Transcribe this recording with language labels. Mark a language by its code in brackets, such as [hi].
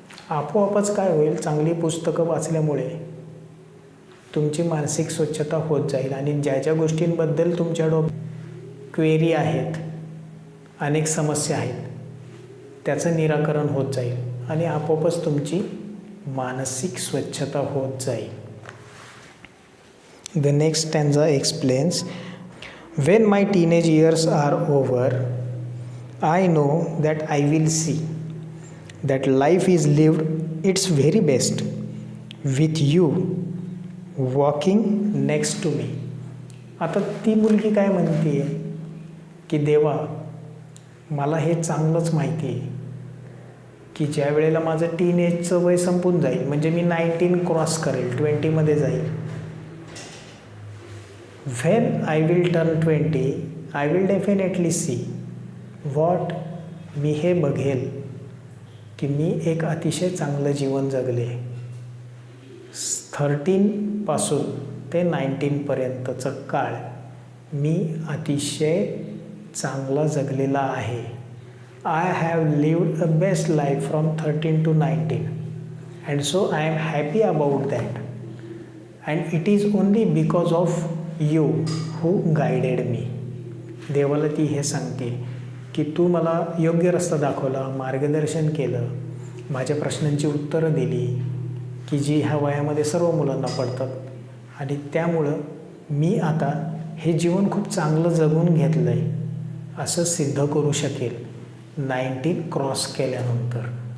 [mr] आपोआपच काय होईल? चांगली पुस्तकं वाचल्यामुळे तुमची मानसिक स्वच्छता होत जाईल आणि ज्या ज्या गोष्टींबद्दल तुमच्या क्वेरी आहेत, अनेक समस्या आहेत, त्याचं निराकरण होत जाईल आणि आपोआपच तुमची मानसिक स्वच्छता होत जाईल. [en] The next stanza explains, when my teenage years are over, I know that I will see that life is lived its very best with you walking next to me. [mr] आता ती मुलगी काय म्हणते की देवा, मला हे चांगलंच माहिती आहे की ज्या वेळेला माझं टीनएजचं वय संपून जाईल, म्हणजे मी 19 क्रॉस करेल, 20मध्ये जाईल. [en] when I will turn 20, I will definitely see what, [mr] मी हे बघेल की मी एक अतिशय चांगलं जीवन जगले. 13 पासून ते 19 पर्यंतचं काळ मी अतिशय चांगला जगलेला आहे. [en] I have lived a best life from 13 to 19 and so I am happy about that, and it is only because of you who guided me. [mr] देवाला ती हे सांगते की तू मला योग्य रस्ता दाखवला, मार्गदर्शन केलं, माझ्या प्रश्नांची उत्तरं दिली की जी ह्या वयामध्ये सर्व मुलांना पडतात, आणि त्यामुळं मी आता हे जीवन खूप चांगलं जगून घेतलं आहे असं सिद्ध करू शकेल 19 क्रॉस केल्यानंतर.